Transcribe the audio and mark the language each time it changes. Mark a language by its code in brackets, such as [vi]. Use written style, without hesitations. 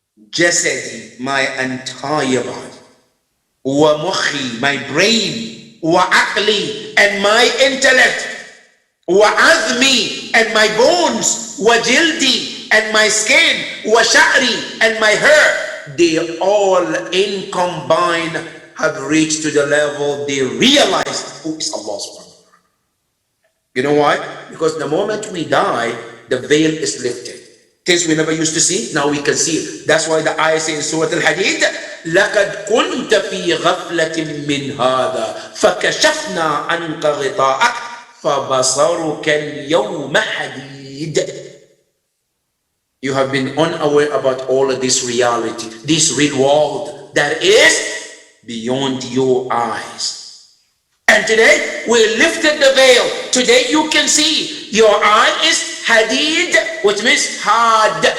[en] jasadi, my entire body, wa mukhi, my brain, wa aqli, and my intellect, wa azmi, and my bones, wa jildi, and my skin, wa sha'ri, and my hair, they all in combined have reached to the level they realize who is Allah subhanahu wa ta'ala. You know why? Because the moment we die, the veil is lifted. Things we never used to see, now we can see it. That's why the ayah says in Surah Al-Hadid, [ar] لَقَدْ كُنْتَ فِي غَفْلَةٍ مِّنْ هَذَا فَكَشَفْنَا عَنْكَ غِطَاءَكَ فَبَصَرُكَ الْيَوْمَ حَدِيدٌ. [en] You have been unaware about all of this reality, this real world that is beyond your eyes. And today we lifted the veil. Today you can see. Your eye is hadid, which means had.